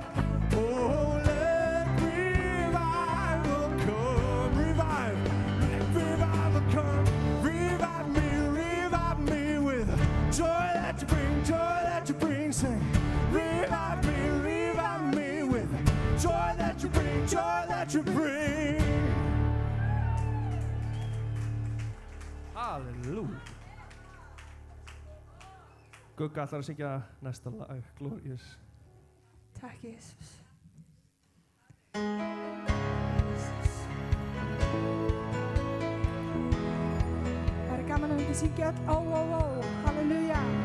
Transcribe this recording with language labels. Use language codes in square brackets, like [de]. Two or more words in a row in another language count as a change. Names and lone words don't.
[en] Oh, let revival come. Let revival come. Revive me with joy that you bring, sing. Revive me with joy that you bring. Halleluja. [is] Gugga ætlar að syngja næsta lag, Glorious. Takk, Jesus. Það er gaman að við syngja öll. Ó, halleluja.